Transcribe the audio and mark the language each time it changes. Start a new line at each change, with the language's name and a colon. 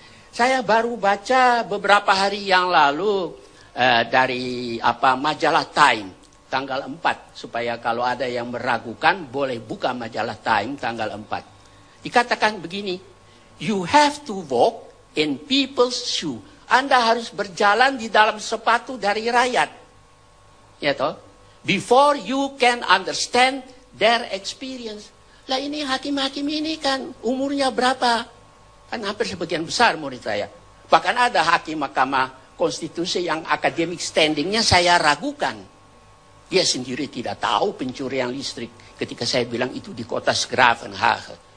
Indonesian: Saya baru baca beberapa hari yang lalu dari majalah Time tanggal 4 supaya kalau ada yang meragukan boleh buka majalah Time tanggal 4. Dikatakan begini,
English: you have to walk in people's shoe.
Indonesian: Anda harus berjalan di dalam sepatu dari rakyat. Ya toh?
English: Before you can understand their experience.
Indonesian: Lah ini hakim-hakim ini kan umurnya berapa? Kan hampir sebagian besar murid saya. Bahkan ada hakim Mahkamah Konstitusi yang akademik standingnya saya ragukan. Dia sendiri tidak tahu pencurian listrik ketika saya bilang itu di kota Schravenhagen.